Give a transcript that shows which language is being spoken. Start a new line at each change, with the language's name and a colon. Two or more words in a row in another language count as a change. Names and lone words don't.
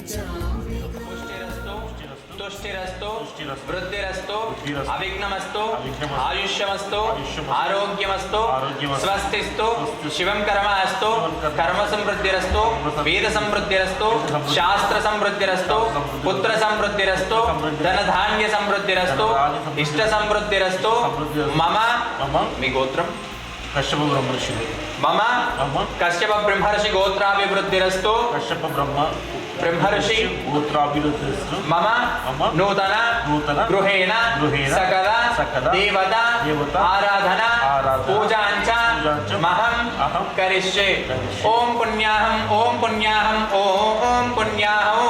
Sanskrit: तुष्टिरस्तु वृद्धिरस्तु अविघ्नमस्तु आयुष्यमस्तु आरोग्यमस्तु स्वस्तिस्तु शिवं कर्मस्तु कर्म समृद्धिरस्तु वेद समृद्धिरस्तु शास्त्र समृद्धिरस्तु पुत्र समृद्धिरस्तु धन धान्य समृद्धिरस्तु इष्ट समृद्धिरस्तु मम
Telugu: మీ గోత్రం
Sanskrit: కశ్యప బ్రహ్మర్షి మమ కశ్యప బ్రహ్మర్షి గోత్రాభివృద్ధిరస్తు కశ్యప బ్రహ్మర్షి గోత్రాభివృద్ధిరస్తు మమ నూతన గృహేణ సకల దేవత ఆరాధన పూజాంచ మహం కరిష్యే ఓం పుణ్యాహం ఓం పుణ్యాహం ఓం పుణ్యాహం.